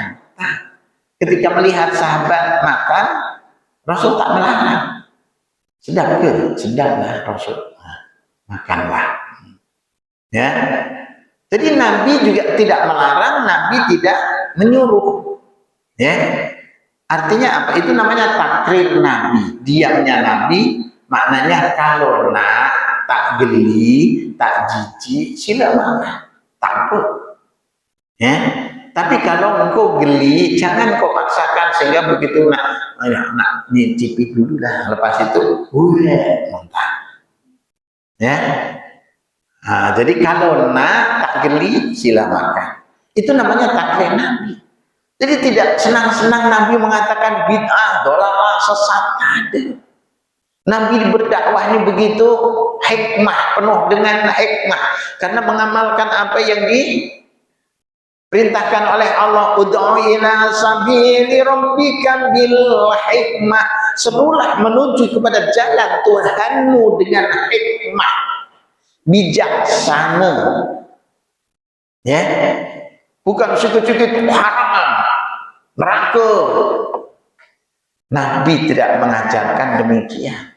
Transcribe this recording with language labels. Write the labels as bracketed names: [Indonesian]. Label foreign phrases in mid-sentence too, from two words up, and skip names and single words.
[Malay] Nah, ketika melihat sahabat makan, Rasul tak melarang. Sedap ke? Sedap lah Rasul. Nah, makanlah. Ya. Jadi Nabi juga tidak melarang, Nabi tidak menyuruh. Ya. Artinya apa? Itu namanya takrir Nabi. Diamnya Nabi, maknanya kalau nak tak geli, tak jijik, sila makan, tak apa. Ya. Tapi kalau engkau geli, jangan kau paksakan sehingga begitu nak nyicipi dulu lah, lepas itu, muntah. Ya. Nah, jadi kalau nak tak geli, sila makan. Itu namanya takrir Nabi. Jadi tidak senang-senang Nabi mengatakan bid'ah, dolalah, sesat, ada. Nabi berdakwah ini begitu hikmah, penuh dengan hikmah, karena mengamalkan apa yang diperintahkan oleh Allah. [Arabic] ادع إلى سبيل ربك بالحكمة, [Malay] serulah menuju kepada jalan Tuhanmu dengan hikmah, bijaksana, ya, bukan sikit-sikit haram, neraka. Nabi tidak mengajarkan demikian.